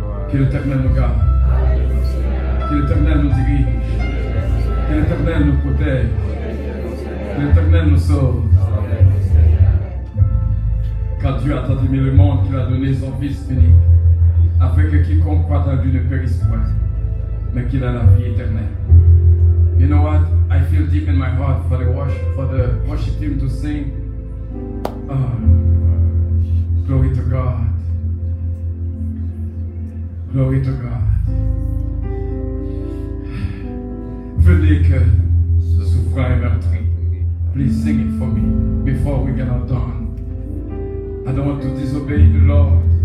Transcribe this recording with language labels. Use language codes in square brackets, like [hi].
[fr] Que l'Éternel nous garde. Que l'Éternel nous dirige. Que l'Éternel nous protège. Que l'Éternel nous sauve. Car Dieu a tant aimé le monde qu'il a donné son Fils unique, afin que quiconque croit en lui ne périsse point, mais qu'il a la vie éternelle. [en] You know what? I feel deep in my heart for the worship team to sing. Oh, glory to God. Glory to God. [fr] Venez que ce souffrant est meurtri. [en] Please sing it for me before we get out done. I don't want to disobey the Lord.